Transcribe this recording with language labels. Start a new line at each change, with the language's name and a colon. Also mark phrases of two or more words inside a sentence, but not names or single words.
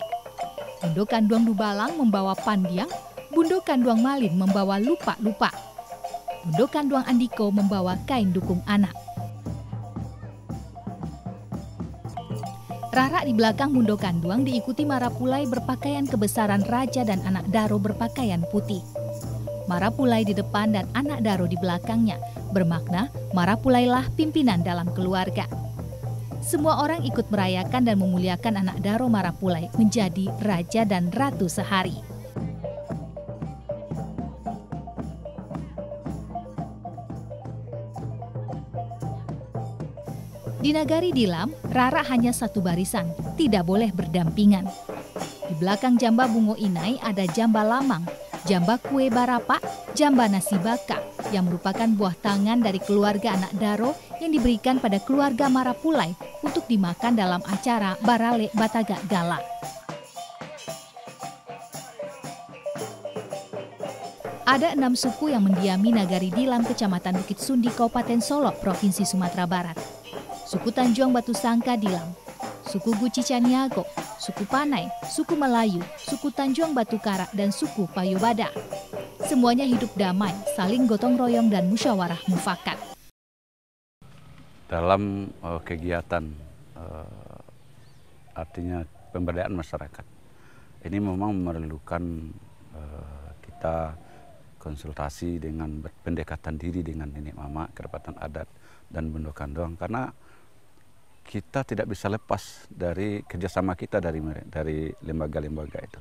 Indonesian: Bundo kanduang dubalang membawa pandiang. Bundo kanduang malin membawa lupa-lupa. Bundo kanduang andiko membawa kain dukung anak. Rara di belakang bundo kanduang diikuti Marapulai berpakaian kebesaran raja dan anak daro berpakaian putih. Marapulai di depan dan anak Daro di belakangnya, bermakna Marapulailah pimpinan dalam keluarga. Semua orang ikut merayakan dan memuliakan anak Daro Marapulai menjadi raja dan ratu sehari. Di Nagari Dilam, Rara hanya satu barisan, tidak boleh berdampingan. Di belakang Jamba Bungo Inai ada Jamba Lamang, Jamba Kue Barapa, Jamba Nasi Baka, yang merupakan buah tangan dari keluarga anak Daro yang diberikan pada keluarga Marapulai untuk dimakan dalam acara Barale Bataga Gala. Ada 6 suku yang mendiami Nagari Dilam, Kecamatan Bukit Sundi, Kabupaten Solok, Provinsi Sumatera Barat. Suku Tanjuang Batu Sangka Dilam, suku Guci Caniago, suku Panai, suku Melayu, suku Tanjuang Batu Karak, dan suku Payubada. Semuanya hidup damai, saling gotong royong dan musyawarah mufakat. Dalam kegiatan artinya pemberdayaan masyarakat, ini memang memerlukan kita konsultasi dengan pendekatan diri dengan nenek mama, kerapatan adat, dan Bundo Kanduang, karena kita tidak bisa lepas dari kerjasama kita dari lembaga-lembaga itu.